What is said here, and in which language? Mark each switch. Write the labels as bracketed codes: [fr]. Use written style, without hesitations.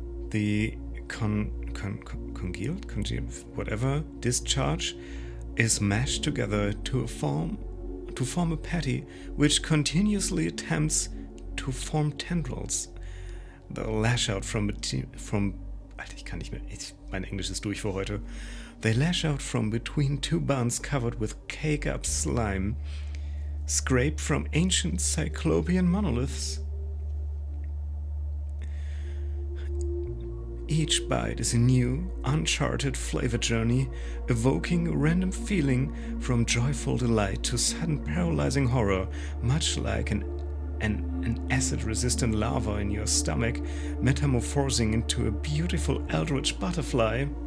[en] The congealed, whatever, discharge is mashed together to form a patty which continuously attempts to form tendrils. They'll lash out from [de] Alter, ich kann nicht mehr. Mein Englisch ist durch für heute. [en] They lash out from between two buns covered with cake-up slime, scraped from ancient cyclopean monoliths. Each bite is a new, uncharted flavor journey, evoking a random feeling from joyful delight to sudden paralyzing horror, much like an acid-resistant lava in your stomach, metamorphosing into a beautiful Eldritch butterfly.